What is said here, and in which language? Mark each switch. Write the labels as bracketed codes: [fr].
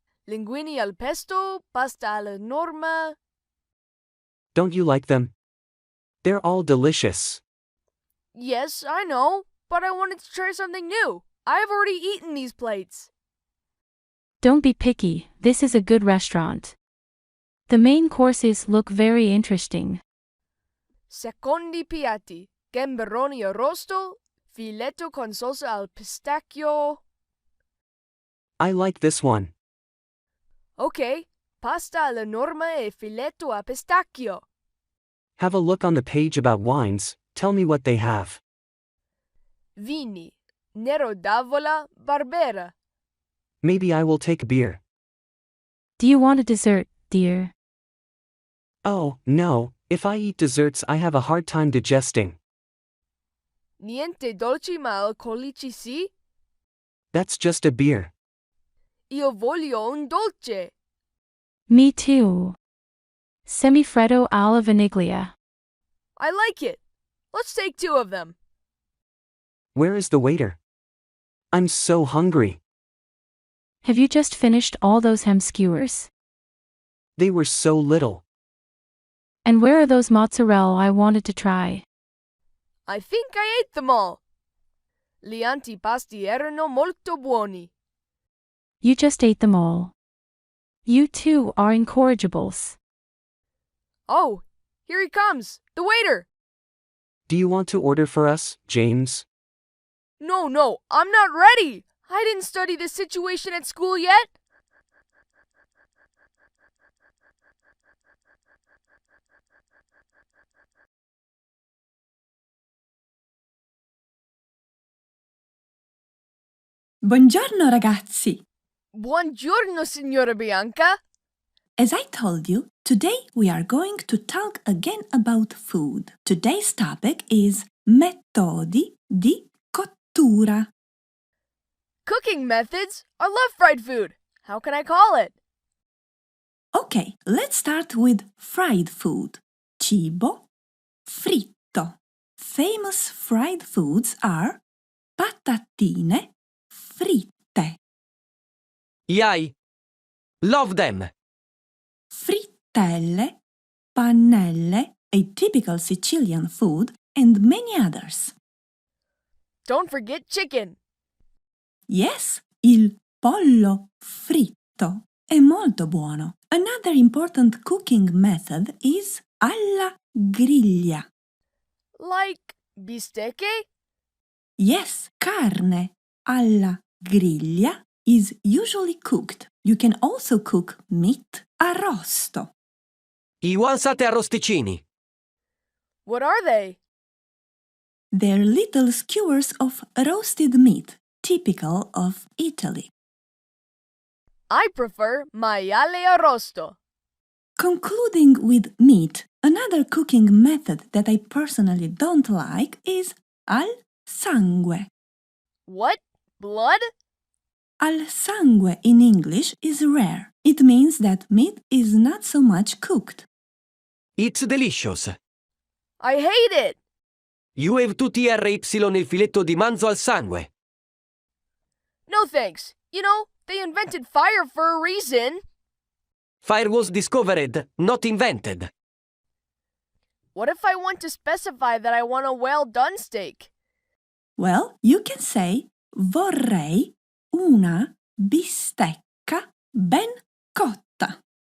[it] Linguini al pesto, pasta alla norma. [en] Don't you like them? They're all delicious. Yes, I know, but I wanted to try something new. I have already eaten these plates. Don't be picky, this is a good restaurant. The main courses look very interesting. [it] Secondi piatti. Gamberoni arrosto, filetto con salsa al pistacchio. [en] I like this one. [it] Okay, pasta alla norma e filetto a pistacchio. [en] Have a look on the page about wines. Tell me what they have. [it] Vini, Nero d'Avola, Barbera. [en] Maybe I will take beer. Do you want a dessert, dear? Oh, no, if I eat desserts I have a hard time digesting. [it] Niente dolci ma alcolici sì? [en] That's just a beer. [it] Io voglio un dolce. [en] Me too. [it] Semifreddo alla vaniglia. [en] I like it. Let's take 2 of them. Where is the waiter? I'm so hungry. Have you just finished all those ham skewers? They were so little. And where are those mozzarella I wanted to try? I think I ate them all. [it] Gli antipasti erano molto buoni. [en] You just ate them all. You too are incorrigibles. Oh, here he comes, the waiter. Do you want to order for us, James? No, I'm not ready. I didn't study this situation at school yet. [it] Buongiorno ragazzi! Buongiorno, signora Bianca. [en] As I told you, today we are going to talk again about food. Today's topic is [it] metodi di cottura. [en] Cooking methods? I love fried food. How can I call it? Okay, let's start with fried food. [it] Cibo fritto. [en] Famous fried foods are [it] patatine fritte, [en] Yay! Love them! frittelle, pannelle, a typical Sicilian food, and many others. Don't forget chicken. [it] Yes, il pollo fritto è molto buono. [en] Another important cooking method is alla griglia. Like bistecche? Yes, [it] carne alla griglia [en] is usually cooked. You can also cook meat arrosto. I wansate arrosticini. What are they? They're little skewers of roasted meat, typical of Italy. I prefer [it] maiale arrosto. [en] Concluding with meat, another cooking method that I personally don't like is al sangue. What? Blood? Al sangue in English is rare. It means that meat is not so much cooked. It's delicious. I hate it. You have to TRY [it] il filetto di manzo al sangue. [en] No thanks. You know, they invented fire for a reason. Fire was discovered, not invented. What if I want to specify that I want a well-done steak? Well, you can say [it] vorrei una bistecca ben cotta.